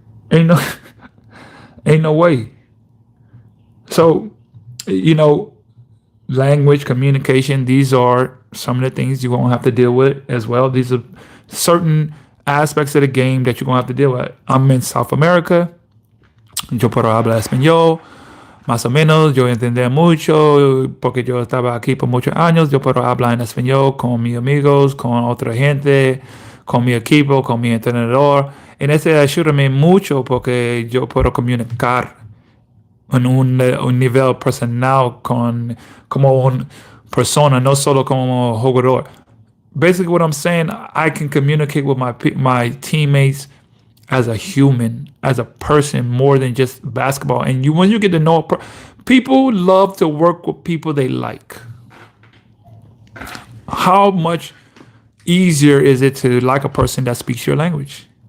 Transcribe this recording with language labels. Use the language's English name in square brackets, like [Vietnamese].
[English] Ain't no ain't no way. So, you know, language, communication, these are some of the things you're gonna have to deal with as well. These are certain aspects of the game that you're gonna have to deal with. I'm in South America. [Spanish] Yo puedo hablar español, más o menos, yo entender mucho, porque yo estaba aquí por muchos años, yo puedo hablar en español con mis amigos, con otra gente, con mi equipo, con mi entrenador. En ese ayuda mucho porque yo puedo comunicar en un nivel personal con como una persona, no solo como jugador. [English] Basically, what I'm saying, I can communicate with my teammates as a human, as a person, more than just basketball. And when you get to know people love to work with people they like. How much easier is it to like a person that speaks your language?